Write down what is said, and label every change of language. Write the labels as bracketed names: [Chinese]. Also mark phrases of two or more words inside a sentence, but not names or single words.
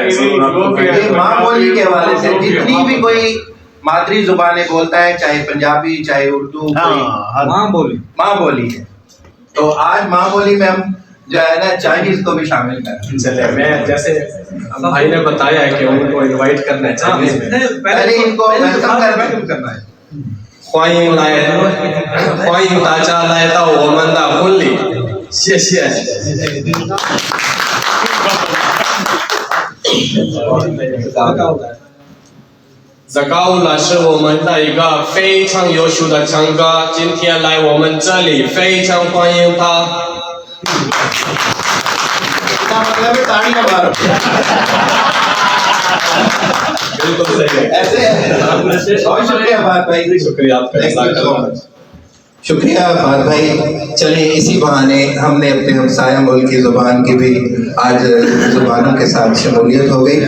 [Urdu] ماں بولی کے حوالے سے جتنی بھی کوئی مادری زبانیں بولتا ہے، چاہے پنجابی چاہے اردو، ماں بولی ہے. تو آج ماں بولی میں ہم جو ہے نا چائنیز کو بھی شامل کر चले। میں جیسے بھائی نے بتایا ہے کہ ان کو انوائٹ کرنا ہے چائنیز میں, پہلے ان کو ویلکم کرنا ہے. [Chinese] 欢迎大家来到我们的婚礼，谢谢。Zakaula 是我们的一个非常优秀的唱歌，今天来我们这里，非常欢迎他。 [Urdu] بالکل صحیح ہے. شکریہ فہد بھائی, شکریہ آپ کا. شکریہ فہد بھائی. چلیے اسی بہانے ہم نے اپنے ہمسایہ ملک کی زبان کی بھی آج زبانوں کے ساتھ شمولیت ہو گئی.